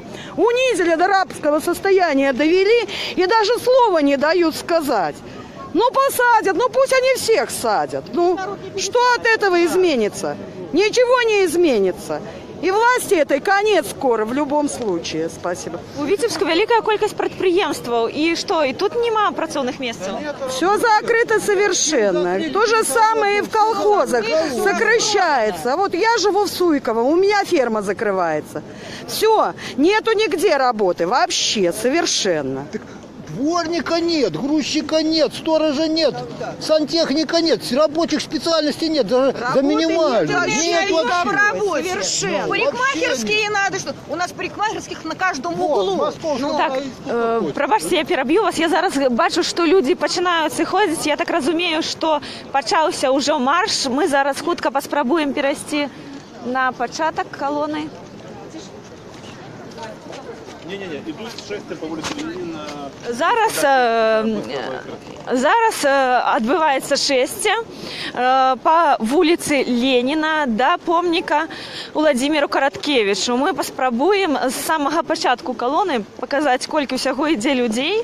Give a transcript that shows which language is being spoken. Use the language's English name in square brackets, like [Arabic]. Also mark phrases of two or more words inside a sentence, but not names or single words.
[Russian] Унизили до рабского состояния, довели и даже слова не дают сказать. Ну посадят, ну пусть они всех садят. Ну что от этого изменится? Ничего не изменится. И власти этой конец скоро в любом случае. Спасибо. [Belarusian] У Віцебску великая колькость прадпрыемстваў. И что, и тут нема працоўных месцаў? [Russian] Все закрыто совершенно. То же самое и в колхозах. Сокращается. Вот я живу в Суйково, у меня ферма закрывается. Все, нету нигде работы. Вообще, совершенно. Дворника нет, грузчика нет, сторожа нет, сантехника нет, рабочих специальностей нет, даже за минимальную. Нет вообще. Совершенно. Парикмахерские надо, что у нас парикмахерских на каждом углу. [Belarusian] Так, прабачце, я пераб'ю вас. Я зараз бачу, што людзі пачынаюць сыходзіць. Я так разумею, што пачаўся ўжо марш. Мы зараз хутка паспрабуем перайсці на пачатак калоны. [Russian] Не-не-не, идут шествия по улице Ленина. [Belarusian] Зараз адбываецца шэсце па вуліцы Леніна да помніка Уладзіміру Караткевічу. Мы паспрабуем з самага пачатку калоны паказаць, колькі ўсяго ідзе людзей.